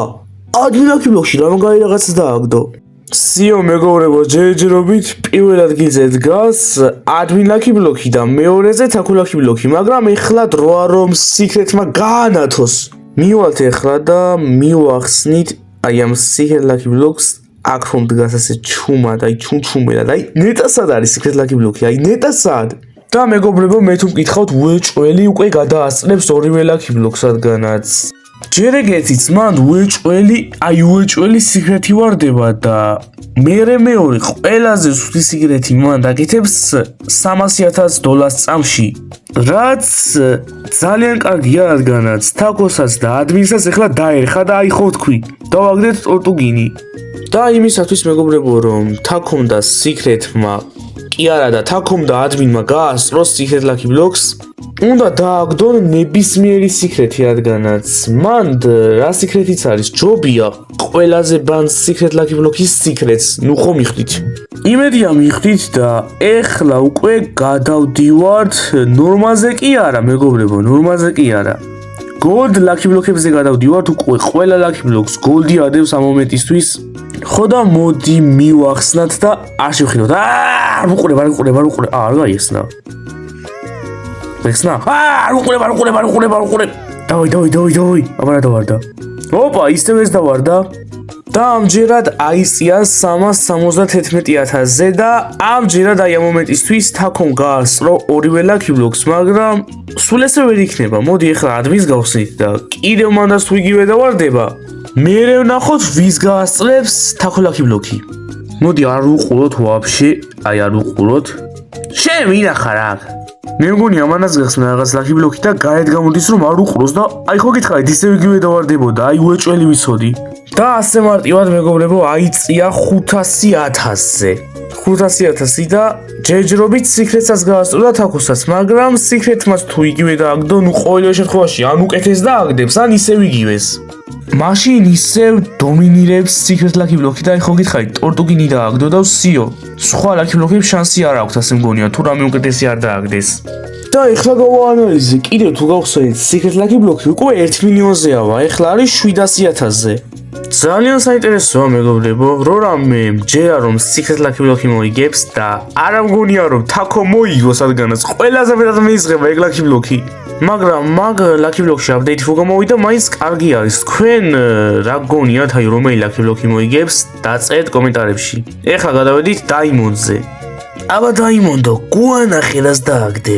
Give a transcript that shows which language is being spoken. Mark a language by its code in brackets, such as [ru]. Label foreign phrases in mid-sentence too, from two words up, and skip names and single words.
[en] Admin Lucky Block- [ka] ში რა მაგარი რაღაცა დააგდო. სიო მეგობრებო, ჯერჯერობით პირველ ადგილზე დგას [en] Admin Lucky Block- [ka] ი და მეორეზე [en] taco Lucky Block- [ka] ი, მაგრამ ეხლა დროა რომ secret-მა გაანათოს. მივალთ ეხლა და მივახსნით აი ამ [en] Secret Lucky Blocks [ka] აქ რომ დგას ასე ჩუმად, აი ჩუმჩუმერად, აი ნეტასად არის [en] secret lucky block- [ka] ი, აი ნეტასად. და მეგობრებო, მე თუ მკითხავთ, უეჭველი უკვე გადაასწრებს ორივე [en] lucky block- [ka] ს, რადგანაც ჯერ ეგეთიც მან უეჭველი სიკრეტი ვარდება და მეორე ყველაზე სუსტი სიკრეტი მან დაკეთებს $300,000 წამში, რაც ძალიან კარგია, რადგანაც თაკოსაც და ადმინსაც ეხლა დაერხა და აი ხო თქვი, დავაგდეთ ტორტუგინი. და იმისათვის მეგობრებო, რომ თაკომ და სიკრეტმა კი არა და თაკომ და ადმინმა გაასწროს [en] secret lucky blocks, [ka] უნდა დააგდონ ნებისმიერი სიკრეტი, რადგანაც მან რა სიკრეტიც არის, ჯობია ყველაზე ბანს [en] secret lucky block- [ka] ის სიკრეტს, ნუ ხო მიხვდით. იმედია მიხვდით და ეხლა უკვე გადავდივართ ნორმაზე კი არა, მეგობრებო, ნორმაზე კი არა. [en] Gold lucky block- [ka] ებზე გადავდივართ უკვე ყველა [en] lucky blocks gold- [ka] ი ადევს ამ მომენტისთვის. ხო და მოდი მივახსნათ და არ შევხედოთ. არ უყურებ. არ გაიხსნა. ვეხსნა? არ უყურებ. დავი. აბა დავარდა. ოპა, ისევ ეს დავარდა. და ამჯერად აიწია 371,000-ზე და ამჯერად აი ამ მომენტისთვის თაკომ გაასწრო ორივე [en] lucky blocks, [ka] მაგრამ სულ ესე ვერ იქნება. მოდი ეხლა ადმინს გავხსნით და კიდევ მანდას თუ იგივე დავარდება. მერე ვნახოთ ვის გაასწრებს თაკო [en] lucky block- [ka] ი. მოდი არ უყუროთ ვაფშე, აი არ უყუროთ. შენ მინახარ აქ. მე მგონი ამანაც გახსნა რაღაც [en] lucky block- [ka] ი და გარეთ გამოდის რომ არ უყუროს და აი ხო გითხარით ისევ იგივე დავარდებოდა, აი უეჭველი ვიცოდი. და ასე მარტივად მეგობრებო აიწია 500,000-ზე. 500,000 და ჯერჯერობით სიკრეტსაც გაასწრო და თაკოსაც, მაგრამ სიკრეტმაც თუ იგივე დააგდო, ნუ ყოველივე შემთხვევაში ან უკეთეს დააგდებს, ან ისევ იგივეს. მაშინ ისევ დომინირებს [en] secret lucky block- [ka] ი და ხო გითხარით, ტორტუგინი დააგდო და ვსიო. სხვა [en] lucky block- [ka] ებს შანსი არ აქვს, ასე მგონია, თუ რამე უკეთესი არ დააგდეს. და ეხლა გავაანალიზე, კიდევ თუ გავხსენით, [en] secret lucky block- [ka] ი უკვე 1 მილიონზეა, ეხლა არის 700,000-ზე. ძალიან საინტერესოა მეგობრებო, რამე მჯერა რომ [en] secret lucky block- [ka] ი მოიგებს და არ მგონია რომ თაკო მოიგოს, რადგანაც ყველაზე მეტად მეიზღება ეგ [en] lucky block- [ka] ი. მაგრამ მაგ [en] lucky block- [ka] ში update თუ გამოვიდა, მაინც კარგი არის. თქვენ რა გგონიათ, აი რომელი [en] lucky block- [ka] ი მოიგებს, დაწერეთ კომენტარებში. ეხლა გადავედით Diamond-ზე. აბა Diamond-ო, გუანახე რას დააგდებ.